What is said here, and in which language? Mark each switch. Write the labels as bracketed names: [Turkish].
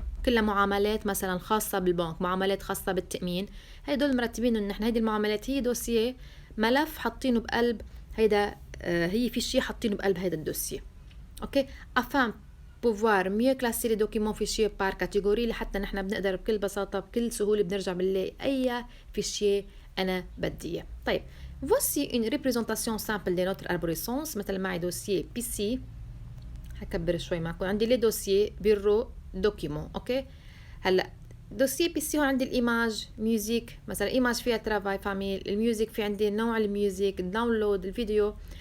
[Arabic] كلها معاملات مثلا خاصه بالبنك، معاملات خاصه بالتامين، هدول مرتبين انه نحن هيدي المعاملات هي دوسيي ملف حاطينه بقلب هيدا هي في شيء حاطينه بقلب هيدا الدوسيي. اوكي [French] afin pouvoir mieux classer les documents fichiers par catégorie، [Arabic] لحتى نحن بنقدر بكل بساطة بكل سهولة بنرجع بنلاقي أي fichier أنا بدي إياه. طيب [French] voici une représentation simple de notre arborescence. [Arabic] مثل معي دوسيي بي سي، هكبر شوي معكم، عندي لي دوسيي بيرو دوكيمون. أوكي هلا دوسيي بي سي هون عندي الإيماج ميوزيك، مثلا إيماج فيها ترافاي فاميل، الميوزيك في عندي نوع الميوزيك، الداونلود، الفيديو.